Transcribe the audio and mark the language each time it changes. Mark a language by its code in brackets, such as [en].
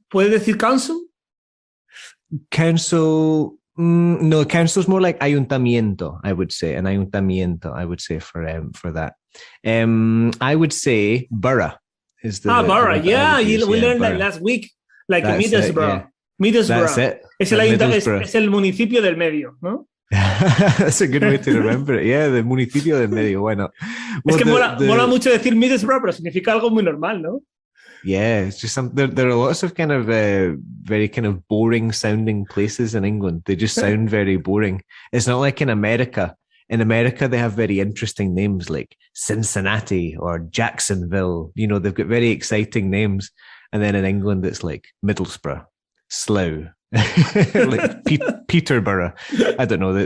[es] ¿Puede decir council? [en] Council... no, council is more like ayuntamiento, I would say. An ayuntamiento, I would say for that. I would say borough is the borough. Yeah, we learned that last week. Like Middlesbrough. Middlesbrough. That's it. [es] Es el municipio del medio, ¿no? [en] That's a good way to remember it. Yeah, the [es] municipio del medio. [en] Why not? [es] Well, es que mola mucho decir Middlesbrough, pero significa algo muy normal, ¿no? [en] Yeah, it's just there are lots of kind of very kind of boring sounding places in England. They just sound very boring. It's not like in America. In America, they have very interesting names like Cincinnati or Jacksonville. They've got very exciting names. And then in England, it's like Middlesbrough, Slough, like Peterborough. I don't know.